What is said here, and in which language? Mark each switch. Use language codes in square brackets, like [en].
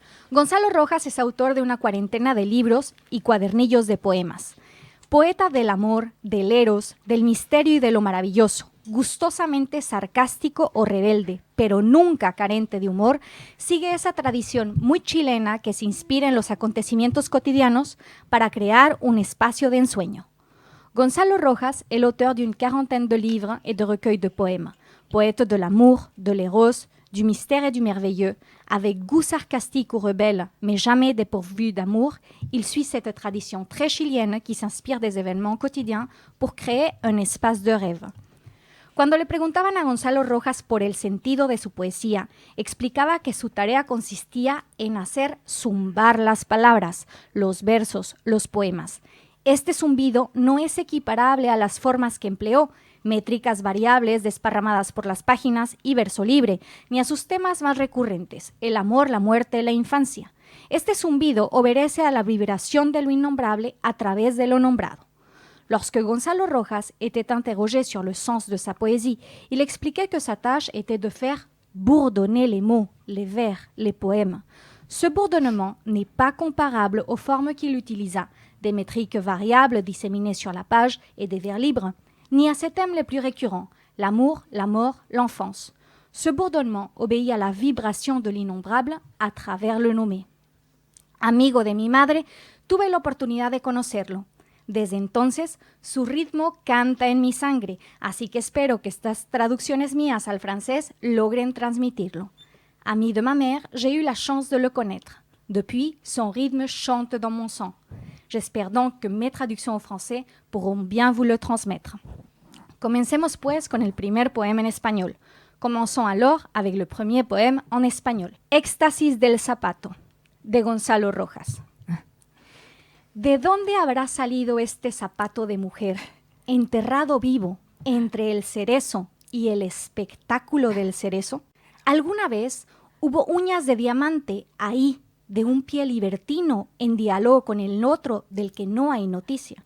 [es] Gonzalo Rojas es autor de una cuarentena de libros y cuadernillos de poemas. Poeta del amor, del eros, del misterio y de lo maravilloso, gustosamente sarcástico o rebelde, pero nunca carente de humor, sigue esa tradición muy chilena que se inspira en los acontecimientos cotidianos para crear un espacio de ensueño. [fr] Gonzalo Rojas est l'auteur d'une quarantaine de livres et de recueils de poèmes. Poète de l'amour, de l'éros, du mystère et du merveilleux, avec goût sarcastique ou rebelle, mais jamais dépourvu d'amour, il suit cette tradition très chilienne qui s'inspire des événements quotidiens pour créer un espace de rêve. [es] Cuando le preguntaban a Gonzalo Rojas por el sentido de su poesía, explicaba que su tarea consistía en hacer zumbar las palabras, los versos, los poemas. Este zumbido no es equiparable a las formas que empleó, métricas variables desparramadas por las páginas y verso libre, ni a sus temas más recurrentes, el amor, la muerte, la infancia. Este zumbido obedece a la vibración de lo innombrable a través de lo nombrado. [fr] Lorsque Gonzalo Rojas était interrogé sur le sens de sa poésie, il expliquait que sa tâche était de faire bourdonner les mots, les vers, les poèmes. Ce bourdonnement n'est pas comparable aux formes qu'il utilisa, des métriques variables disséminées sur la page et des vers libres, ni à ses thèmes les plus récurrents, l'amour, la mort, l'enfance. Ce bourdonnement obéit à la vibration de l'innombrable à travers le nommé. [es] Amigo de mi madre, tuve la oportunidad de conocerlo. Desde entonces, su ritmo canta en mi sangre, así que espero que estas traducciones mías al francés logren transmitirlo. [fr] Ami de ma mère, j'ai eu la chance de le connaître. Depuis, son rythme chante dans mon sang. J'espère donc que mes traductions au français pourront bien vous le transmettre. [es] Comencemos pues con el primer poema en español, [fr] Commençons alors avec le premier poème en espagnol. [es] Éxtasis del zapato, de Gonzalo Rojas. ¿De dónde habrá salido este zapato de mujer, enterrado vivo entre el cerezo y el espectáculo del cerezo? ¿Alguna vez hubo uñas de diamante ahí, de un pie libertino en diálogo con el otro del que no hay noticia?